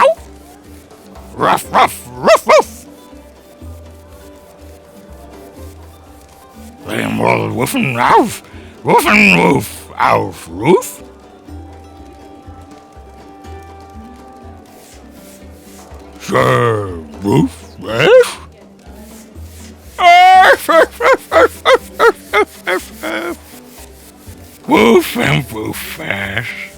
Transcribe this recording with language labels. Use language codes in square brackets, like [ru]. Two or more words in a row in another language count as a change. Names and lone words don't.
[en] Ruff, ruff, ruff, ruff! The immortal woofin' arf, woofin' woof, arf, roof? Sure, roof, yes? Arf, arf, arf, arf, arf, arf, arf, arf, arf. Woof and woof fast.